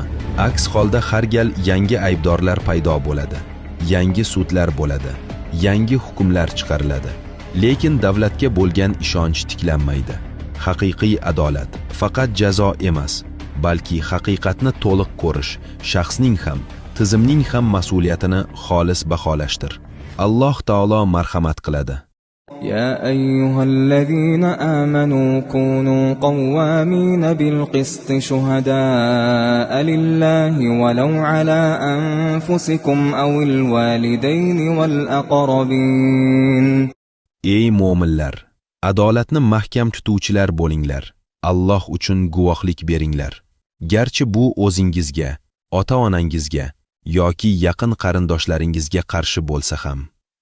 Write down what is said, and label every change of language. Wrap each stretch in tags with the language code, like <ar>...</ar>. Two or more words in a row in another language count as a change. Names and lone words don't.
<uz>Aks holda har gal yangi aybdorlar paydo bo'ladi, yangi sudlar bo'ladi, yangi hukmlar chiqariladi. Lekin davlatga bo'lgan ishonch tiklanmaydi. Haqiqiy adolat faqat jazo emas, balki haqiqatni to'liq ko'rish, shaxsning ham, tizimning ham mas'uliyatini xolis baholashdir. Alloh taolo marhamat qiladi.</uz> <ar>يا أيها الذين آمنوا كونوا قوامين بالقسط شهداء لله ولو على أنفسكم أو الوالدين والأقربين.</ar> <uz>Ey mo'minlar, adolatni mahkam tutuvchilar bo'linglar. Alloh uchun guvohlik beringlar. Garchi bu o'zingizga, ota-onangizga yoki yaqin qarindoshlaringizga qarshi bo'lsa ham.</uz>